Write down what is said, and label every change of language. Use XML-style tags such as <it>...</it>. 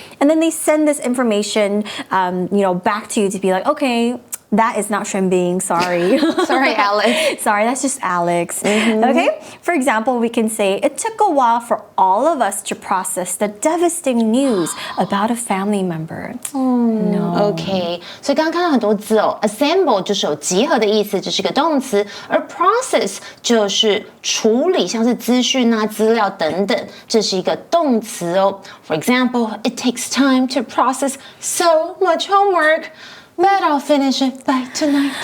<en>And then they send this information back to you to be like, okay, that is not Shrimping, sorry. Sorry, Alex. Sorry, that's just Alex. Okay? For example, we can say, it took a while for all of us to process the devastating news about a family member. No.</en> <zh>OK， 所以刚刚看到很多字哦 ，assemble 就是有集合的意思，这是个动词，而 process 就是处理，像是资讯啊、资料等等，这是一个动词哦。</zh> <en>For example, it takes time to process so much homework.But I'll finish it by tonight.</en>